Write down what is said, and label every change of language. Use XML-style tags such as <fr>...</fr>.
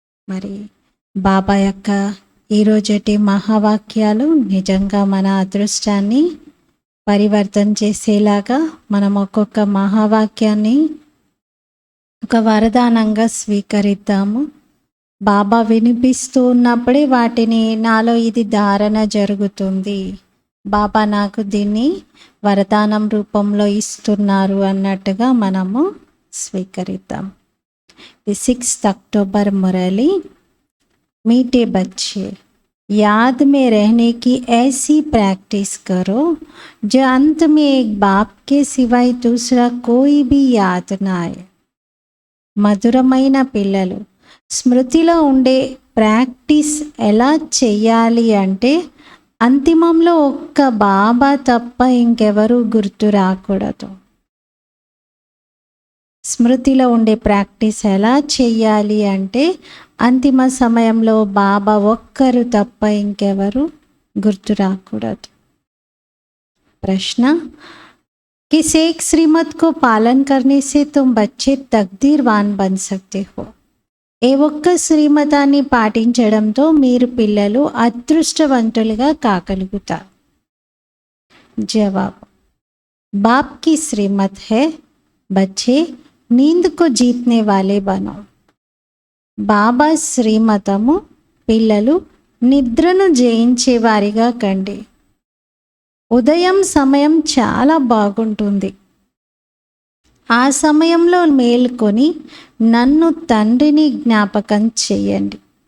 <te>మరి బాబా యొక్క ఈరోజటి మహావాక్యాలు నిజంగా మన అదృష్టాన్ని పరివర్తన చేసేలాగా మనం ఒక్కొక్క మహావాక్యాన్ని ఒక వరదానంగా స్వీకరిద్దాము. బాబా వినిపిస్తూ ఉన్నప్పుడే వాటిని నాలో ఇది ధారణ జరుగుతుంది, బాబా నాకు దీన్ని వరదానం రూపంలో ఇస్తున్నారు అన్నట్టుగా మనము స్వీకరిద్దాం.</te> <hi>6 अक्टूबर मुरली। मीठे बच्चे, याद में रहने की ऐसी प्रैक्टिस करो जो अंत में एक बाप के सिवाय दूसरा कोई भी याद ना आए।</hi> <te>మధురమైన పిల్లలు, స్మృతిలో ఉండే ప్రాక్టీస్ ఎలా చెయ్యాలి అంటే అంతిమంలో ఒక్క బాబా తప్ప ఇంకెవరూ గుర్తు రాకూడదు. స్మృతిలో ఉండే ప్రాక్టీస్ ఎలా చెయ్యాలి అంటే అంతిమ సమయంలో బాబా ఒక్కరు తప్ప ఇంకెవరు గుర్తు రాకూడదు. ప్రశ్న,</te> <hi>किस एक श्रीमत को पालन करने से तुम बच्चे तकदीरवान बन सकते हो?</hi> <te>ఏ ఒక్క శ్రీమతాన్ని పాటించడంతో మీరు పిల్లలు అదృష్టవంతులుగా కాగలుగుతారు. జవాబు,</te> <hi>बाप की श्रीमत है बच्चे नींद को जीतने वाले बनो.</hi> <te>బాబా శ్రీమతము పిల్లలు నిద్రను జయించే వారిగా కండి. ఉదయం సమయం చాలా బాగుంటుంది. ఆ సమయంలో మేల్కొని నన్ను తండ్రిని జ్ఞాపకం చేయండి.</te>